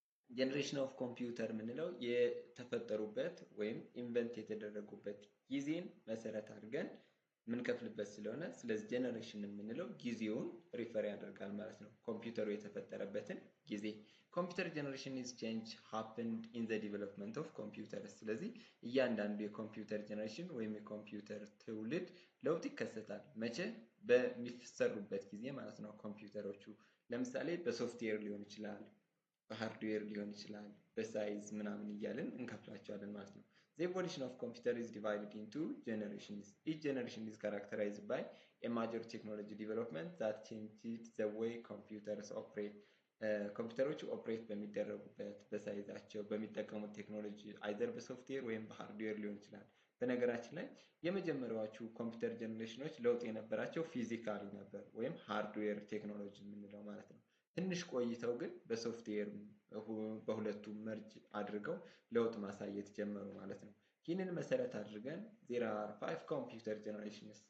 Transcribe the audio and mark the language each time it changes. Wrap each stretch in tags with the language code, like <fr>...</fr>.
<am>ጀነሬሽን ኦፍ ኮምፒውተር የምንለው የተፈጠሩበት ወይም ኢንቨንት የተደረጉበት ጊዜን መሰረት አድርገን የምንከፍልበት ስለሆነ ስለዚህ ጀነሬሽን የምንለው ጊዜውን ሪፈር ያደርጋል ማለት ነው፣ ኮምፒውተሩ የተፈጠረበትን ጊዜ። ኮምፒውተር ጀነሬሽን</am> <en>is change happened in the development of computers።</en> <am>ስለዚህ እያንዳንዱ የኮምፒውተር ጀነሬሽን ወይም የኮምፒውተር ትውልድ ለውጥ ይከሰታል። መቼ? በሚሰሩበት ጊዜ ማለት ነው። ኮምፒውተሮቹ ለምሳሌ በሶፍትዌር ሊሆን ይችላል፣ በሃርድዌር ሊሆን ይችላል፣ በሳይዝ ምናምን እያልን እንከፍላቸዋለን ማለት ነው።</am> <en>The evolution of computer is divided into generations. Each generation is characterized by a major technology development that changed the way computers operate.</en> <am>ኮምፒውተሮች ኦፕሬት በሚደረጉበት በሳይዛቸው በሚጠቀሙት ቴክኖሎጂ አይዘር በሶፍትዌር ወይም በሃርድዌር ሊሆን ይችላል። በነገራችን ላይ የመጀመሪያዎቹ ኮምፒውተር ጀነሬሽኖች ለውጥ የነበራቸው ፊዚካሊ ነበር ወይም ሃርድዌር ቴክኖሎጂ የምንለው ማለት ነው። ትንሽ ቆይተው ግን በሶፍትዌር በሁለቱም መርጅ አድርገው ለውጥ ማሳየት ጀመሩ ማለት ነው። ይህንን መሰረት አድርገን</am> <en>there are 5 computer generations.</en>